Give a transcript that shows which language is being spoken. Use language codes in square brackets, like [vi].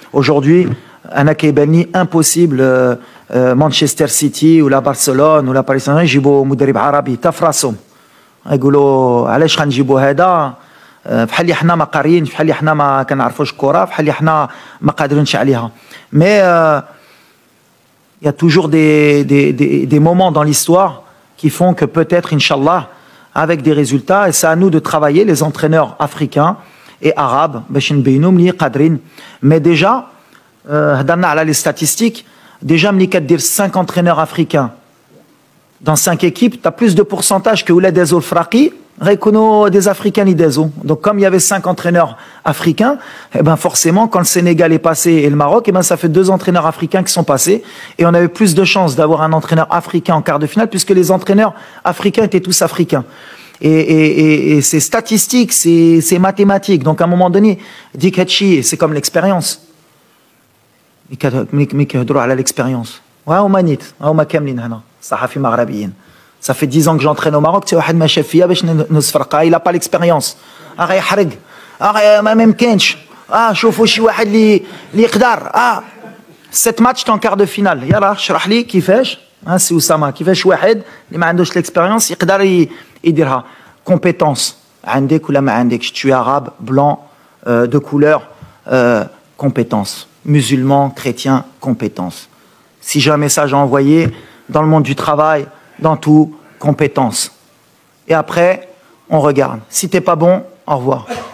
[fr] Aujourd'hui, [ar] أنا كيبان لي impossible مانشستر سيتي ولا برشلونة ولا باريس سان جيرمان يجيبوا مدرب عربي تا فراسهم. يقولوا علاش غنجيبوا هذا بحال اللي حنا ما قاريينش، بحال اللي حنا ما كنعرفوش الكره، بحال اللي حنا ما قادرينش عليها. [fr] مي il y a toujours des moments dans l'histoire qui font que peut-être inchallah avec des résultats, et c'est à nous de travailler les entraîneurs africains et arabes [ar] باش نبينوا ملي قادرين. مي ديجا هضرنا على [fr] لي statistiques. Déjà, [ar] ملي كدير [fr] 5 entraîneurs africains dans 5 équipes, tu as plus de pourcentage que [ar] ولاد دازو الفراقي غيكونوا [fr] des africains [ar] اللي دازو. [fr] Donc comme il y avait 5 entraîneurs africains, eh ben forcément quand le Sénégal est passé et le Maroc, eh ben ça fait 2 entraîneurs africains qui sont passés et on avait plus de chances d'avoir un entraîneur africain en quart de finale puisque les entraîneurs africains étaient tous africains. Et c'est statistique, c'est mathématique. Donc à un moment donné, Dick Hatchi, c'est comme l'expérience. [ar] ملي كيهضروا على ليكسبيريونس وهما نيت هما كاملين هنا صحفي مغربيين. [fr] Ça fait 10 ans que j'entraîne au Maroc. [ar] حتى واحد ما شاف فيا باش نصفرقها. [fr] Il a pas l'expérience. [ar] غيحرق. ما يمكنش. شوفوا شي واحد اللي يقدر. 7 ماتش كان كار دو فينال. يلا اشرح لي كيفاش. سي اسامه كيفاش واحد اللي ما عندوش l'expérience يقدر يديرها. كومبيتونس عندك ولا ما عندكش. [fr] Tu es arabe, blanc, de couleur, compétence. Musulmans, chrétiens, compétences. Si j'ai un message à envoyer dans le monde du travail, dans tout, compétences. Et après, on regarde. Si t'es pas bon, au revoir.